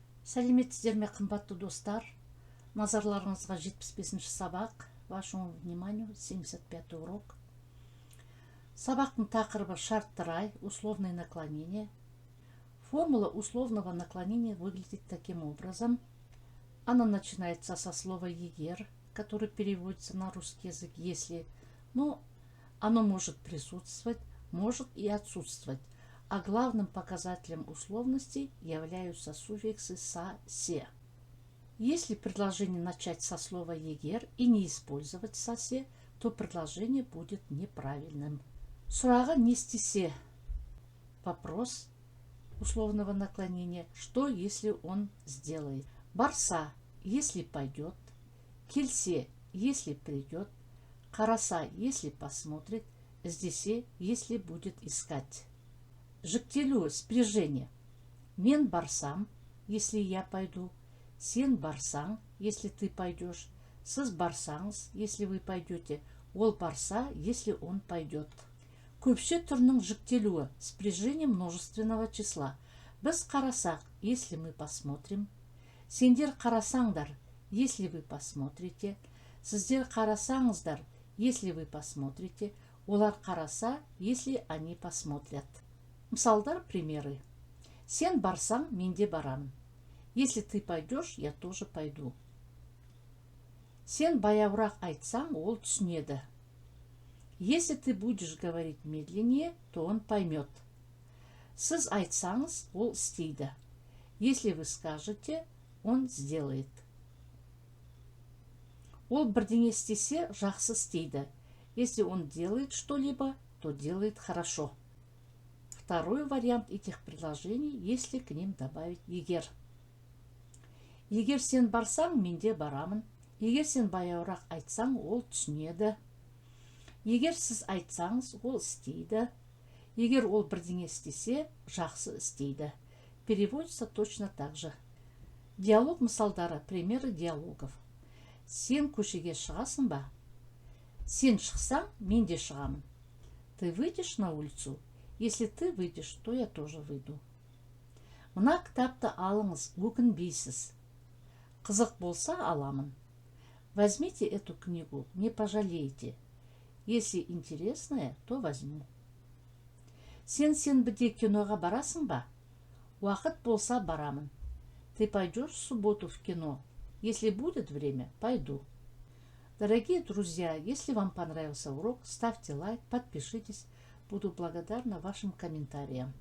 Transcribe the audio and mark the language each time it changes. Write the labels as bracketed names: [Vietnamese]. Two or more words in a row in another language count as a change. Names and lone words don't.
[Kazakh] Сәлеметсіздер ме, қымбатты достар? Назарларыңызға 75-ші сабақ. [Russian] Вашему вниманию 75-й урок. [Kazakh] Сабақтың тақырыбы шартты рай, [Russian] условные наклонения. Формула условного наклонения выглядит таким образом. Она начинается со слова «егер», которое переводится на русский язык «если», но оно может присутствовать, может и отсутствовать. А главным показателем условности являются суффиксы «са», «се». Если предложение начать со слова «егер» и не использовать «са», «се», то предложение будет неправильным. [Kazakh] Сұрағы не істесе? [Russian] Вопрос условного наклонения. Что, если он сделает? Барса, если пойдет. Келсе, если придет. Қараса, если посмотрит. Здесе, если будет искать. [Kazakh] Жіктелу, спряжение. Мен барсам, [Russian] если я пойду. [Kazakh] Сен барсаң, [Russian] если ты пойдешь. [Kazakh] Сіз барсаңыз, [Russian] если вы пойдете. [Kazakh] Ол барса, [Russian] если он пойдет. [Kazakh] Көпше түрінің жіктелуі, [Russian] спряжение множественного числа. [Kazakh] Біз қарасақ, [Russian] если мы посмотрим. [Kazakh] Сендер қарасаңдар, [Russian] если вы посмотрите. [Kazakh] Сіздер қарасаңыздар, [Russian] если вы посмотрите. [Kazakh] Олар қараса, [Russian] если они посмотрят. [Kazakh] Мысалдар, примеры. Сен барсаң, мен де барам. [Russian] Если ты пойдешь, я тоже пойду. [Kazakh] Сен баяурақ айтсаң, ол түсінеді. [Russian] Если ты будешь говорить медленнее, то он поймет. [Kazakh] Сіз айтсаңыз, ол істейді. [Russian] Если вы скажете, он сделает. [Kazakh] Ол бірдеңе істесе, жақсы істейді. [Russian] Если он делает что-либо, то делает хорошо. Второй вариант этих предложений, если к ним добавить егер. [Kazakh] Егер сен барсаң, мен де барамын. Егер сен баяурақ айтсаң, ол түсінеді. Егер сіз айтсаңыз, ол істейді. Егер ол бірдеңе істесе, жақсы істейді. [Russian] Переводится точно так же. [Kazakh] Диалог мысалдары, [Russian] примеры диалогов. [Kazakh] Сен көшеге шығасың ба? Сен шықсаң, мен де шығамын. [Russian] Ты выйдешь на улицу? Если ты выйдешь, то я тоже выйду. [Kazakh] Мына кітапты алыңыз, өкінбейсіз. Қызық болса аламын. [Russian] Возьмите эту книгу, не пожалеете. Если интересное, то возьму. [Kazakh] Сен сенбіде киноға барасың ба? Уақыт болса барамын. [Russian] Ты пойдешь в субботу в кино? Если будет время, пойду. Дорогие друзья, если вам понравился урок, ставьте лайк, подпишитесь. Буду благодарна вашим комментариям.